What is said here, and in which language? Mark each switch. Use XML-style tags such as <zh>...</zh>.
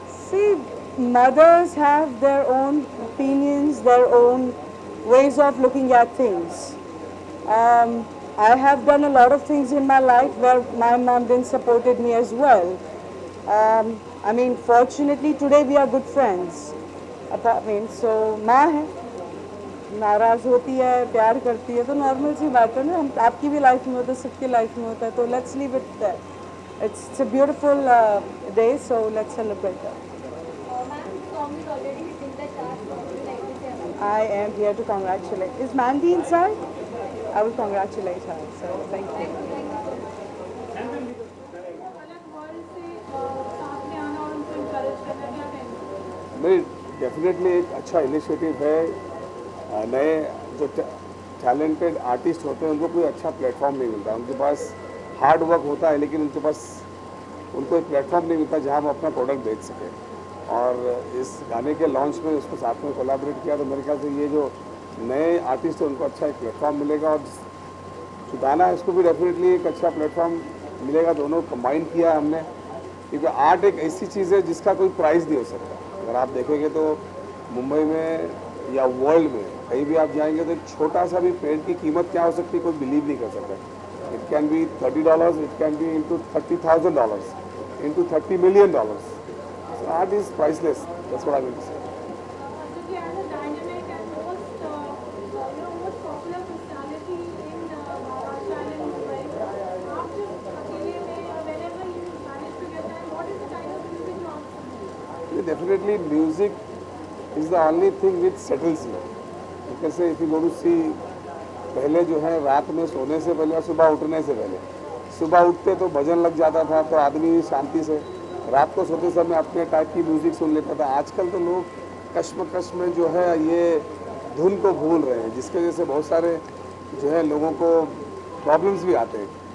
<en>See, mothers have their own opinions, their own ways of looking at things. I have done a lot of things in my life where my mom then supported me as well. I mean, fortunately today we are good friends. I mean, so</en> <hi>माँ है, नाराज़ होती है, प्यार करती है, तो normal सी बात है ना, हम आपकी भी लाइफ में होता है, सबकी लाइफ में होता है, तो</hi> <en>Let's leave it there. it's a beautiful day, so let's celebrate that. Ma'am, the song is already hitting the charts. What would you like to say about it? I am here to congratulate. Is Mandy inside? I will congratulate her. So thank you.</en> <hi>अलग world से साथ में आना और उनको encourage करना, क्या कहेंगे? नहीं, डेफिनेटली एक अच्छा इनिशिएटिव है। नए जो टैलेंटेड आर्टिस्ट होते हैं उनको कोई अच्छा प्लेटफॉर्म नहीं मिलता। उनके पास हार्ड वर्क होता है लेकिन उनके पास उनको एक प्लेटफॉर्म नहीं मिलता जहां वो अपना प्रोडक्ट बेच सके। और इस गाने के लॉन्च में उसको साथ में कोलैबोरेट किया, तो मेरे ख्याल से ये जो नए आर्टिस्ट हैं उनको अच्छा एक प्लेटफॉर्म मिलेगा। और जो गाना है उसको भी डेफिनेटली एक अच्छा प्लेटफॉर्म मिलेगा। दोनों कंबाइन किया है हमने, क्योंकि आर्ट एक ऐसी चीज़ है जिसका कोई प्राइस नहीं हो सकता। अगर आप देखेंगे तो मुंबई में या वर्ल्ड में कहीं भी आप जाएंगे तो एक छोटा सा भी पेंट की कीमत क्या हो सकती है कोई बिलीव नहीं कर सकता।</hi> <en>It can be $30, it can be into $30,000, into $30 million. So art is priceless. That's what I will say.</en> <hi>क्योंकि</hi> <en>as a dynamic and most most popular personality in Maharashtra and in Mumbai,</en> <hi>आप</hi> <en>just</en> <hi>अकेले में</hi> <en>whenever you manage to get time, what is the kind of music you want? Definitely music is the only thing which settles you. Because if you go to see,</en> <hi>पहले जो है रात में सोने से पहले और सुबह उठने से पहले, सुबह उठते तो भजन लग जाता था तो आदमी शांति से रात को सोते समय अपने टाइप की म्यूज़िक सुन लेता था। आजकल तो लोग कश्मकश में जो है ये धुन को भूल रहे हैं, जिसकी वजह से बहुत सारे जो है लोगों को प्रॉब्लम्स भी आते हैं।</hi>